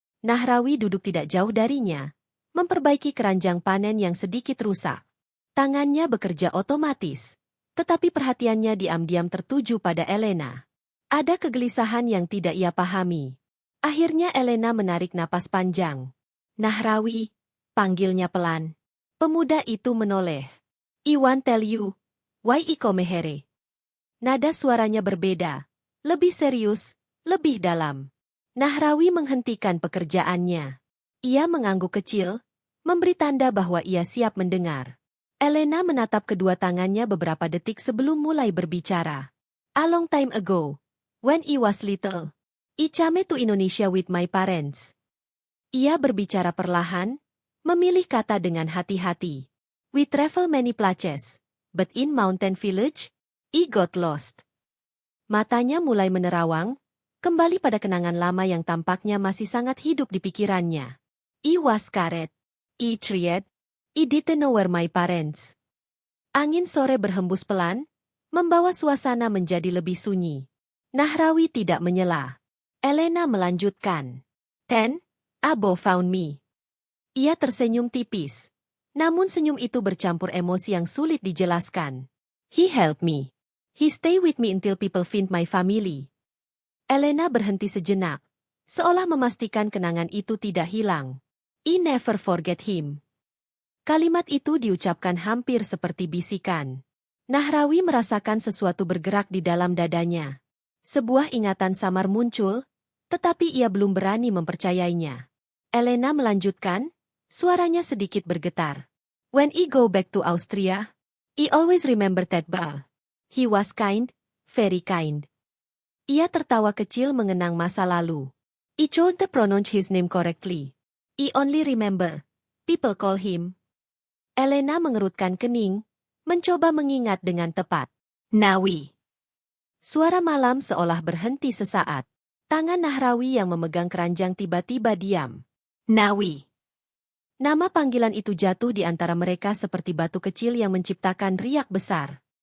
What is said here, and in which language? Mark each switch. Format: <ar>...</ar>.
<id>Nahrawi duduk tidak jauh darinya, memperbaiki keranjang panen yang sedikit rusak. Tangannya bekerja otomatis, tetapi perhatiannya diam-diam tertuju pada Elena. Ada kegelisahan yang tidak ia pahami. Akhirnya Elena menarik napas panjang. Nahrawi, panggilnya pelan. Pemuda itu menoleh.</id> <en>I want tell you, why I come here?</en> <id>Nada suaranya berbeda, lebih serius, lebih dalam. Nahrawi menghentikan pekerjaannya. Ia mengangguk kecil, memberi tanda bahwa ia siap mendengar. Elena menatap kedua tangannya beberapa detik sebelum mulai berbicara.</id> <en>A long time ago, when I was little, I came to Indonesia with my parents.</en> <id>Ia berbicara perlahan, memilih kata dengan hati-hati.</id> <en>We travel many places, but in mountain village, I got lost.</en> <id>Matanya mulai menerawang, kembali pada kenangan lama yang tampaknya masih sangat hidup di pikirannya.</id> <en>I was scared. I tried. I didn't know where my parents.</en> <id>Angin sore berhembus pelan, membawa suasana menjadi lebih sunyi. Nahrawi tidak menyela. Elena melanjutkan.</id> <en>Then, Abo found me.</en> <id>Ia tersenyum tipis. Namun senyum itu bercampur emosi yang sulit dijelaskan.</id> <en>He helped me. He stay with me until people find my family.</en> <id>Elena berhenti sejenak, seolah memastikan kenangan itu tidak hilang.</id> <en>I never forget him.</en> <id>Kalimat itu diucapkan hampir seperti bisikan. Nahrawi merasakan sesuatu bergerak di dalam dadanya. Sebuah ingatan samar muncul, tetapi ia belum berani mempercayainya. Elena melanjutkan, suaranya sedikit bergetar.</id> <en>When I go back to Austria, I always remember that boy. He was kind, very kind.</en> <id>Ia tertawa kecil mengenang masa lalu.</id> <en>I can't pronounce his name correctly. I only remember, people call him.</en> <id>Elena mengerutkan kening, mencoba mengingat dengan tepat. Nawi. Suara malam seolah berhenti sesaat. Tangan Nahrawi yang memegang keranjang tiba-tiba diam. Nawi. Nama panggilan itu jatuh di antara mereka seperti batu kecil yang menciptakan riak besar.</id>